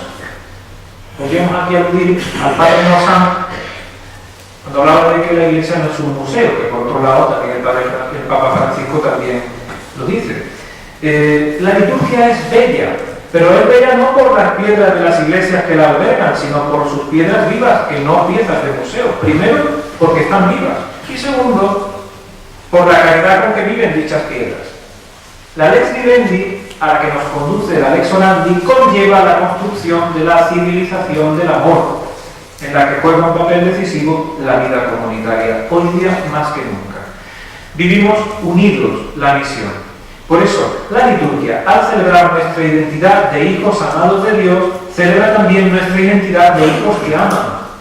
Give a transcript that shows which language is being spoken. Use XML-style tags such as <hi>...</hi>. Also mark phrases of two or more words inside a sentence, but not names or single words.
<es>Podríamos aquí aludir al padre Nozán cuando hablaba de que la Iglesia no es un museo, que por otro lado también el Papa Francisco también lo dice. La liturgia es bella, pero es bella no por las piedras de las iglesias que la albergan, sino por sus piedras vivas, que no piezas de museo. Primero, porque están vivas. Y segundo, por la caridad con que viven dichas piedras.</es> <la>La lex vivendi,</la> <es>a la que nos conduce la</es> <la>lex orandi,</la> <es>conlleva la construcción de la civilización del amor, en la que juega un papel decisivo la vida comunitaria, hoy día más que nunca. Vivimos unidos la misión. Por eso, la liturgia, al celebrar nuestra identidad de hijos amados de Dios, celebra también nuestra identidad de hijos que aman.</es>